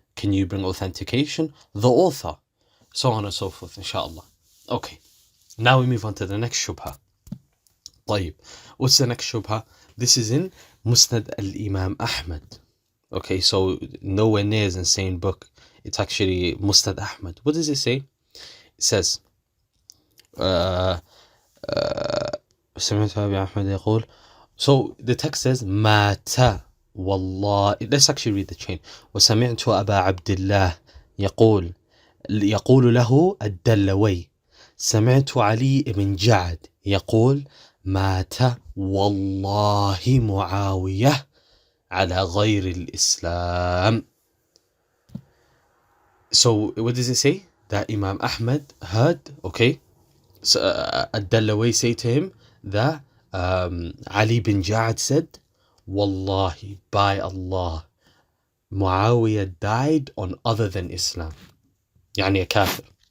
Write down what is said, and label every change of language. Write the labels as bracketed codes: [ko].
[en] Can you bring authentication? The author, so on and so forth, inshallah. Okay, now we move on to the next shubha. طيب, what's the next shubha? This is in Musnad al-Imam Ahmad. Okay, so nowhere near as insane book. It's actually Musnad Ahmad. What does it say? It says, [ar] سمعت أبي أحمد يقول. [en] So the text says, [ar] مات والله. [en] Let's actually read the chain. [ar] وسمعت أبا عبد الله يقول له الدلوي. سمعت علي بن جعد يقول مات والله معاوية على غير الإسلام. [en] So what does it say? That Imam Ahmad heard, okay, so, Ad-Dallaway say to him that Ali bin Ja'ad said, Wallahi, by Allah, Muawiyah died on other than Islam. Yani a Kaafir.